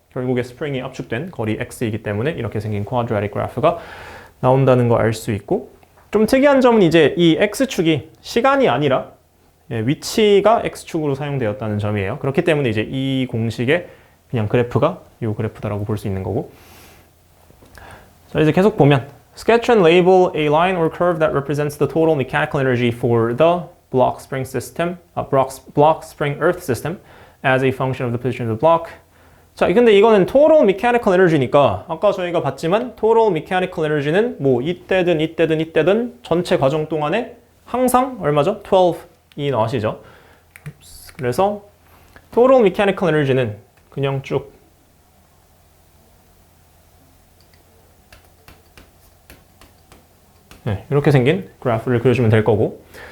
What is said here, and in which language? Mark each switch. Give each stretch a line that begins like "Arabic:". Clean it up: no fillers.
Korean: 결국에 스프링이 압축된 거리 x이기 때문에 이렇게 생긴 quadratic graph가 나온다는 거 알 수 있고, 좀 특이한 점은 이제 이 x축이 시간이 아니라 위치가 x축으로 사용되었다는 점이에요. 그렇기 때문에 이제 이 공식의 그냥 그래프가 이 그래프다라고 볼 수 있는 거고. 자, 이제 계속 보면
English: sketch and label a line or curve that represents the total mechanical energy for the block spring system, block spring earth system as a function of the position of the block.
Korean: 자, 근데 이거는 total mechanical energy니까 아까 저희가 봤지만 total mechanical energy는 뭐 이때든 전체 과정 동안에 항상 얼마죠? 12이 나오시죠. 그래서 total mechanical energy는 그냥 쭉 이렇게 생긴 그래프를 그려주면 될 거고.